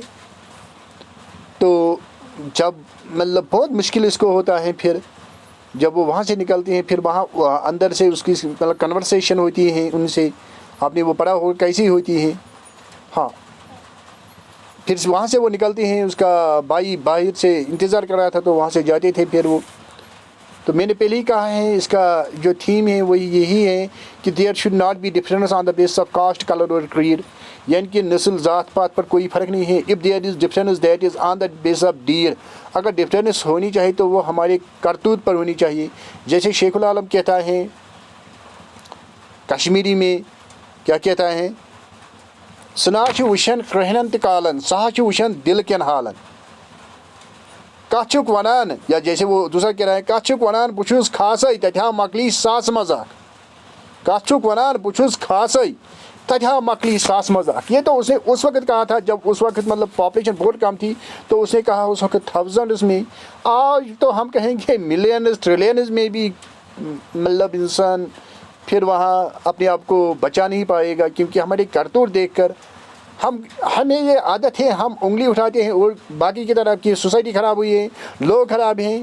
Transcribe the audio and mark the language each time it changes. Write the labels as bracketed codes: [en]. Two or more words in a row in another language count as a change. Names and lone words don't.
[ur] تو جب مطلب بہت مشکل اس کو ہوتا ہے، پھر جب وہ وہاں سے نکلتی ہیں، پھر وہاں اندر سے اس کی مطلب کنورسیشن ہوتی ہے ان سے. آپ نے وہ پڑھا ہو کیسی ہوتی ہے. ہاں، پھر وہاں سے وہ نکلتی ہیں، اس کا بھائی باہر سے انتظار کر رہا تھا تو وہاں سے جاتے تھے. پھر وہ تو میں نے پہلے ہی کہا ہے، اس کا جو تھیم ہے وہ یہی ہے کہ [en] there should not be difference on the basis of caste, colour or creed. [ur] یعنی کہ نسل، ذات پات پر کوئی فرق نہیں ہے. [en] if there is difference that is on the basis of deed. [ur] اگر ڈفرینس ہونی چاہیے تو وہ ہمارے کرتوت پر ہونی چاہیے. جیسے شیخ العالم کہتا ہے کشمیری میں، کیا کہتا ہے، [ks] سنا چھ وشن کرہنن تہ کالن، سہا چھ وشن دل کین حالن. کت چھک ونان، [ur] یا جیسے وہ دوسرا کہہ رہا ہے، [ks] کت چھک ونان بہ چھس خاصے تتھا مکلی ساس مذاق. کت چھک ونان بہ چھس خاصے تتھا مکلی ساس مذاق. [ur] یہ تو اس نے اس وقت کہا تھا جب اس وقت مطلب پاپولیشن بہت کم تھی. تو اس نے کہا اس وقت تھاؤزنڈز میں. آج تو ہم کہیں گے [en] millions trillions [ur] میں بھی مطلب انسان پھر وہاں اپنے آپ کو بچا نہیں پائے گا، کیونکہ ہمارے کرتوت دیکھ کر ہمیں یہ عادت ہے، ہم انگلی اٹھاتے ہیں اور باقی کی طرف کی سوسائٹی خراب ہوئی ہے، لوگ خراب ہیں.